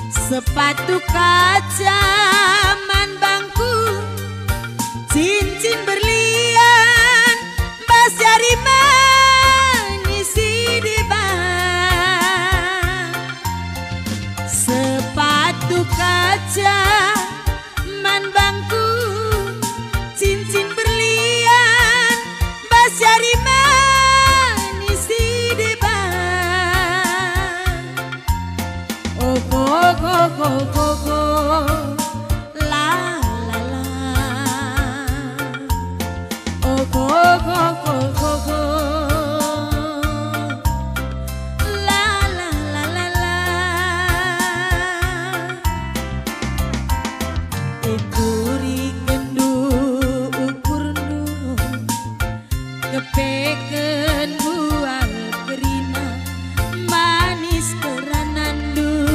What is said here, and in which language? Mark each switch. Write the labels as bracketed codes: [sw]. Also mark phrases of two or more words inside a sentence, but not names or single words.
[id] sepatu kaca [btx] man bangku, cincin berlian, bas jari manis di bang. [id] Sepatu kaca [btx] man bangku, [id] cincin berlian, [btx] bas jari manis di bang. Oh go go go go go, la la la. Oh go go go go go, la la la la la. Ikuri kendu ukur nu, kepeken buah kerina, manis keranandu.